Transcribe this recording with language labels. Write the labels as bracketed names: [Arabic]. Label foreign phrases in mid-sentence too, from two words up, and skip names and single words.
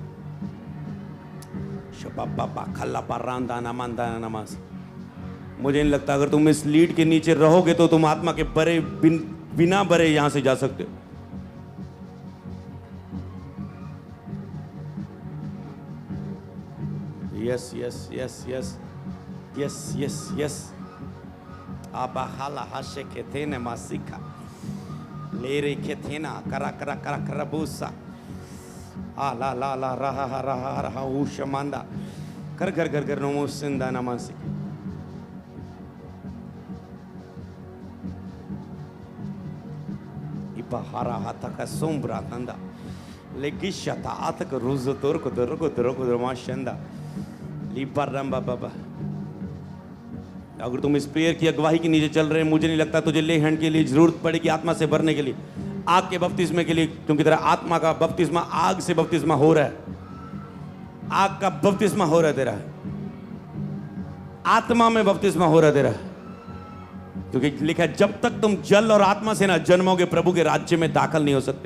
[Hindi] मुझे नहीं लगता अगर तुम इस लीड के नीचे रहोगे तो तुम आत्मा के बरे बिना बरे यहां से जा सकते हो। यस यस यस यस यस यस यस आबा हाला हाशे के थे ने मासिका ले रे के थे ना करा करा करा करा बूसा आ ला ला ला रहा रहा रहा उशमांदा कर कर कर कर नमो सिंदा नमासिक। इपा हरा हाथा का सोमब्रा तंदा लेगिशता आतक रोज तोर को रमाशंदा लिपरम बाबा। अगर तुम इस प्रेयर की अगुवाई के नीचे चल रहे हैं, मुझे नहीं लगता तुझे [English] lay hand [Hindi] के लिए जरूरत पड़ेगी आत्मा से भरने के लिए, आग के बपतिस्मे के लिए, क्योंकि तेरा आत्मा का बपतिस्मा आग से बपतिस्मा हो रहा है, आग का बपतिस्मा हो रहा है तेरा, आत्मा में बपतिस्मा हो रहा है तेरा, क्योंकि लिखा है जब तक तुम जल और आत्मा से ना जन्मोगे प्रभु के राज्य में दाखिल नहीं हो सकते।